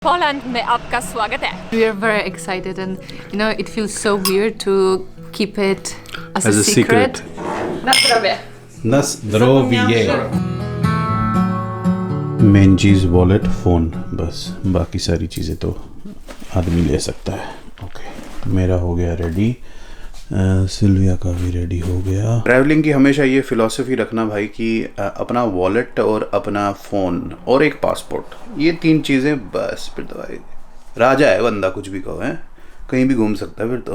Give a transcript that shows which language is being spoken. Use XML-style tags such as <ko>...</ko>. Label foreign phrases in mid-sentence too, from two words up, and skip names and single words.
<hi>पोलैंड में आपका स्वागत है।</hi> <en>We are very excited and it feels so weird to keep it as a secret.</en> <pl>Na zdrowie.</pl> <hi>मेन चीज़ वॉलेट, फ़ोन, बस बाकी सारी चीज़ें तो आदमी ले सकता है। ओके, मेरा हो गया रेडी, सिल्विया का भी रेडी हो गया। ट्रैवलिंग की हमेशा ये फ़िलॉसफी रखना भाई कि अपना वॉलेट और अपना फ़ोन और एक पासपोर्ट, ये 3 चीज़ें बस, फिर तो भाई राजा है बंदा, कुछ भी कहो है, कहीं भी घूम सकता है।</hi>